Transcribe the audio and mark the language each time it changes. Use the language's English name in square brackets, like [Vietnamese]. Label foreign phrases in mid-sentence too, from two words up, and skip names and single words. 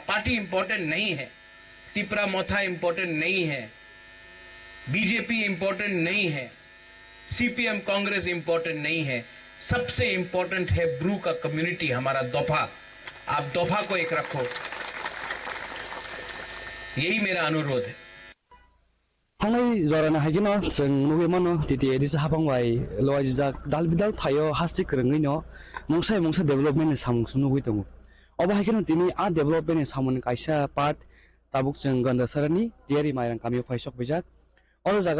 [Hindi] पार्टी इंपॉर्टेंट नहीं है, तिप्रा मोथा इंपॉर्टेंट नहीं है, बीजेपी इंपॉर्टेंट नहीं है, सीपीएम कांग्रेस इंपॉर्टेंट नहीं है। सबसे इंपॉर्टेंट है ब्रू का कम्युनिटी, हमारा दोफा। आप दोफा को एक रखो, यही मेरा अनुरोध है। [Kok Borok] थांनाय जराना हागिनो जों नुगैमानो टिटिए दिस हाबांबाय लवाजिजा दालबिदाल थायो हास्टिक रोङैनो मंसाय मंसा डेभलपमेन्ट सामुंसु नुगै दङ। अब हागिनो दिनै आ डेभलपमेन्ट सामुन कायसा पार्ट ताबुक जों गन्दासारानि तियारि मायरां कामियो फाइसक बिजाक और जागा